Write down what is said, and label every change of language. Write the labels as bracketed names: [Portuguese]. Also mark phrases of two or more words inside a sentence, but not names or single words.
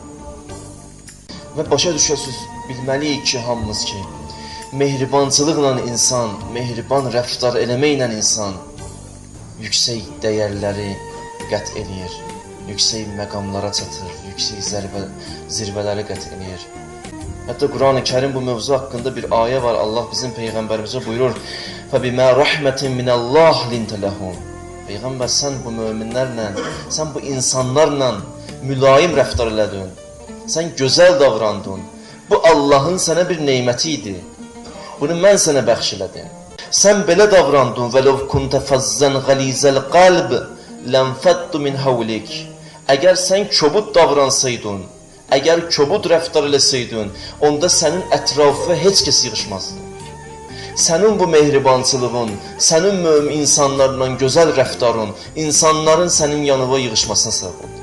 [Azerbaijani] Və başa düşəsiz, bilməliyik ki, hamımız ki, mehribançılıqla insan, mehriban rəftar eləməklə insan yüksək dəyərləri qət eləyir, yüksək məqamlara çatır, yüksək zirvələri qət eləyir. Hətta Quran-ı Kərim bu mövzu haqqında bir ayə var. Allah bizim Peyğəmbərimizə buyurur: [Arabic] فَبِمَا رَحْمَةٍ مِنَ اللّٰهِ لِنْتَ لَهُمْ [Azerbaijani] Peyğəmbər, sən bu möminlərlə, sən bu insanlarla mülayim rəftar elədin, sən gözəl davrandın. Bu Allahın sənə bir neyməti idi. Bunu mən sənə bəxş elədim. Sən belə davrandın. [Arabic] وَلَوْ كُنْتَ فَزَّنْ غَلِيزَ الْقَلْبِ لَنْفَدُّ مِنْ حَوْلِكَ [Azerbaijani] Əgər sən kobud davransaydın, əgər kobud rəftar eləsəydin, onda sənin ətrafına heç kəs yığışmazdı. Sənin bu mehribançılığın, sənin mömin insanlarla gözəl rəftarın, insanların sənin yanına yığışmasına səbəb oldu.